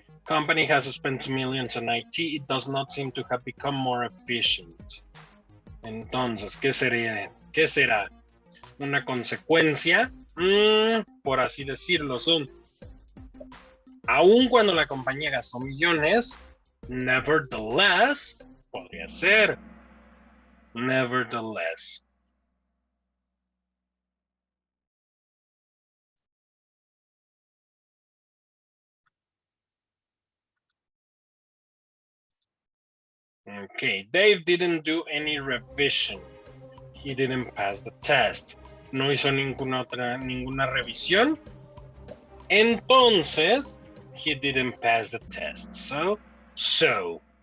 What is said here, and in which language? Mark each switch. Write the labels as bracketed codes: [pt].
[en] Company has spent millions on IT. It does not seem to have become more efficient. [es] Entonces, ¿qué será? Una consecuencia, por así decirlo, son, aun cuando la compañía gastó millones, nevertheless, podría ser, nevertheless. [en] Okay, Dave didn't do any revision. He didn't pass the test. [es] No hizo ninguna revisión. [en] Entonces, he didn't pass the test. So.